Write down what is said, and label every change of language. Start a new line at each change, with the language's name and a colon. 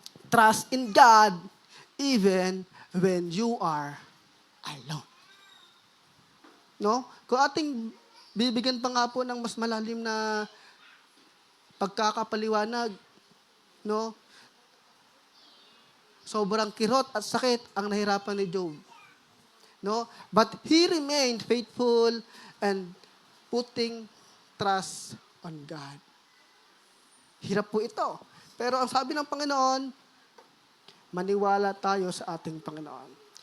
English: Trust in God even when you are alone.
Filipino: No? Kung ating bibigyan pa nga po ng mas malalim na pagkakapaliwanag, no? Sobrang kirot at sakit ang nahirapan ni Job. No?
English: But he remained faithful and putting trust on God.
Filipino: Hirap po ito. Pero ang sabi ng Panginoon, maniwala tayo sa ating Panginoon.